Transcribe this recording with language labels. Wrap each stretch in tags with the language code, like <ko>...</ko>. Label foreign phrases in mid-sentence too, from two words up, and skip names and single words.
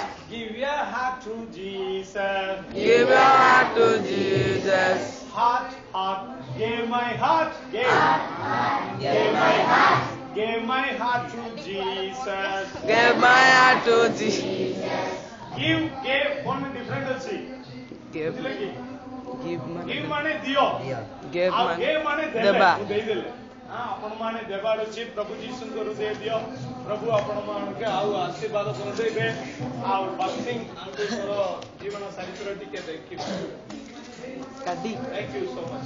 <en>Give your heart to Jesus Give your heart to Jesus. Heart give my heart give my heart give my heart to Jesus Give my heart to Jesus. give one different ଅଛି Give,</en> <or>ବୁଝିଲେ କି</or> <en>give my,</en> <or>give ମାନେ ଦିଅ</or> <en>give</en> <or>ଆଉ</or> <en>my,</en> <or>ଗେ ମାନେ ଦେବେ ଦେବା। ମୁଁ ଦେଇଦେଲେ ଆପଣ ମାନେ ଦେବାର ଅଛି ପ୍ରଭୁ ଯୀଶୁଙ୍କ ହୃଦୟ ଦିଅ ପ୍ରଭୁ ଆପଣ ମାନଙ୍କୁ ଆଉ ଆଶୀର୍ବାଦ କରିଦେବେ ଆଉ ବାସିଂ ଆଙ୍କର ଜୀବନ ଚରିତ୍ର ଟିକେ ଦେଖିବେ</or> <en>Daddy, Thank you so much</en>